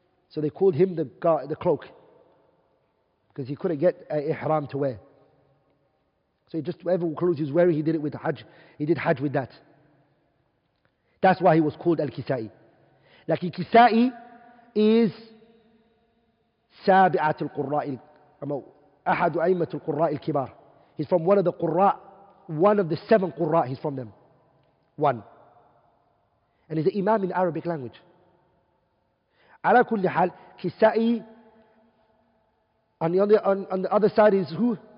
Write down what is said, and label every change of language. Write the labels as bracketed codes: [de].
[en] So they called him the cloak, because he couldn't get an ihram to wear. So he just, whatever clothes he was wearing, he did it with Hajj. He did Hajj with that. That's why he was called Al-Kisa'i. Like Kisa'i is [ar] سابعة القراء أحد أئمة القراء الكبار. [en] He's from one of the Qurra, one of the 7 Qurra, he's from them. One. And he's an Imam in Arabic language. [ar] على كل حال, [en] Kisa'i, on the other side is who?